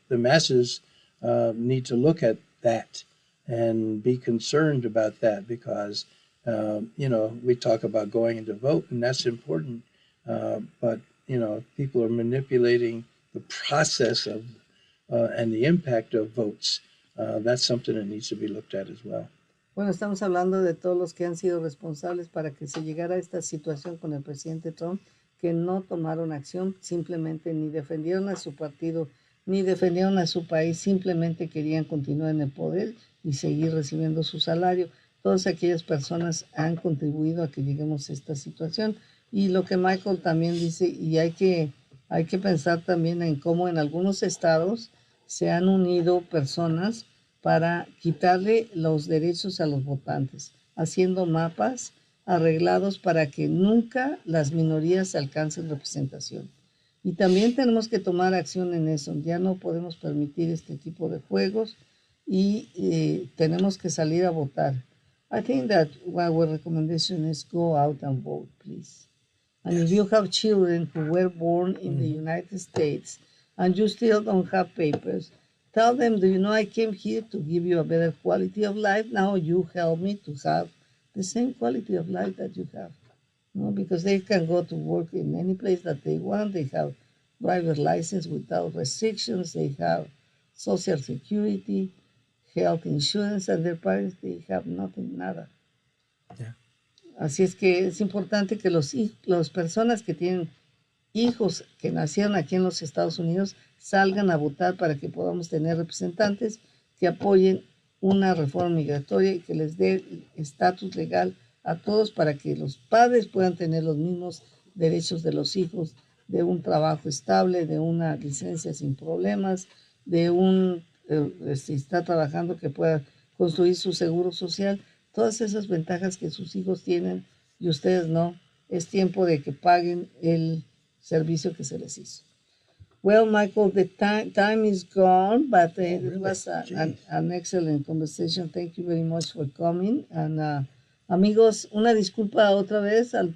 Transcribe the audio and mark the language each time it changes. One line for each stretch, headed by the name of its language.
English: The masses need to look at that and be concerned about that, because we talk about going into vote, and that's important, but people are manipulating the process of and the impact of votes. That's something that needs to be looked at as well.
Spanish: Bueno, estamos hablando de todos los que han sido responsables para que se llegara a esta situación con el presidente Trump, que no tomaron acción, simplemente ni defendieron a su partido, ni defendieron a su país, simplemente querían continuar en el poder y seguir recibiendo su salario. todas aquellas personas han contribuido a que lleguemos a esta situación. Y lo que Michael también dice, y hay que pensar también en cómo en algunos estados se han unido personas para quitarle los derechos a los votantes, haciendo mapas arreglados para que nunca las minorías alcancen representación. Y también tenemos que tomar acción en eso. Ya no podemos permitir este tipo de juegos y tenemos que salir a votar.
English: I think that our recommendation is go out and vote, please. And if you have children who were born in the United States and you still don't have papers, tell them, do you know I came here to give you a better quality of life? Now you help me to have the same quality of life that you have. No, because they can go to work in any place that they want. They have driver's license without restrictions. They have social security, health insurance, and their parents, they have nothing, nada. Yeah.
Spanish: Así es que es importante que las personas que tienen hijos que nacieron aquí en los Estados Unidos salgan a votar para que podamos tener representantes que apoyen una reforma migratoria y que les dé estatus legal a todos para que los padres puedan tener los mismos derechos de los hijos, de un trabajo estable, de una licencia sin problemas, de si está trabajando que pueda construir su seguro social, todas esas ventajas que sus hijos tienen y ustedes no. Es tiempo de que paguen el servicio que se les hizo.
English: Well, Michael, the time is gone, but it was an excellent conversation. Thank you very much for coming.
Spanish: And amigos, una disculpa otra vez.